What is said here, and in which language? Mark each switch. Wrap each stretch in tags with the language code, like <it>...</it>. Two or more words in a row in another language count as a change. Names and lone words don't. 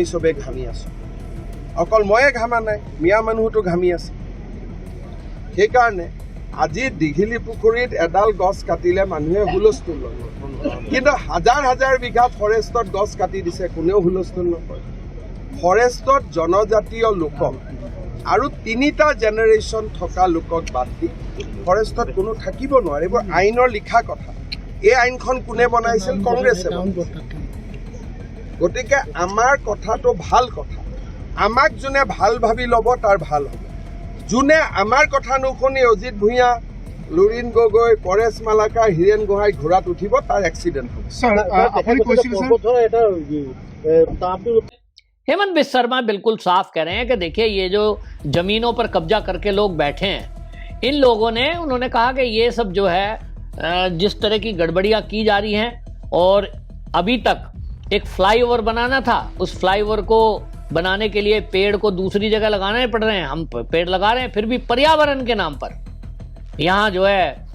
<as>চবেই ঘামি আছোঁ অকল ময়ে ঘামা নাই মিয়া মানুহতো ঘামি আছে সেইকাৰণে আজি দীঘলী পুখুৰীত এডাল গছ কাটিলে মানুহে হুলস্থুল লয় কিন্তু হাজাৰ হাজাৰ বিঘা ফৰেষ্টত গছ কাটি দিছে কোনেও হুলস্থুল নকৰে ফৰেষ্টত জনজাতীয় লোকক আৰু 3টা জেনেৰেশ্যন থকা লোকক বাদ দি ফৰেষ্টত কোনো থাকিব নোৱাৰে এইবোৰ আইনৰ লিখা কথা এই আইনখন কোনে বনাইছিল কংগ্ৰেছে গতিকে আমাৰ কথাটো ভাল কথা আমাক যোনে ভাল ভাবি ল'ব তাৰ ভাল হ'ব যোনে আমাৰ কথা নুশুনি অজিত ভূঞা লুৰিণ গগৈ পৰেশ মালাকাৰ হীৰেণ গোহাঁই ঘোঁৰাত উঠিব তাৰ এক্সিডেণ্ট হ'ব</as> <hi>हेमंत बिस्वा शर्मा बिल्कुल साफ कह रहे हैं कि देखिए ये जो जमीनों पर कब्जा करके लोग बैठे हैं इन लोगों ने उन्होंने कहा कि ये सब जो है जिस तरह की गड़बड़ियां की जा रही हैं और अभी तक एक फ्लाईओवर बनाना था उस फ्लाईओवर को बनाने के लिए पेड़ को दूसरी जगह लगाने पड़ रहे हैं हम पेड़ लगा रहे हैं फिर भी पर्यावरण के नाम पर यहाँ जो है</hi>